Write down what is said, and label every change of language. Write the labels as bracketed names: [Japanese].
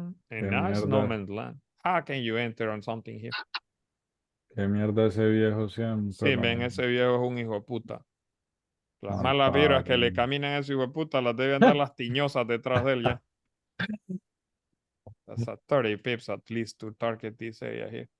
[English] And now it's no man's land. How can you enter on something here? [Spanish] Qué mierda ese viejo siempre. Sí, ven, ese viejo es un hijo de puta. Las malas vibras que le caminan a ese hijo de puta las debe andar las tiñosas detrás de él ya. [English] That's a 30 pips at least to target this area here.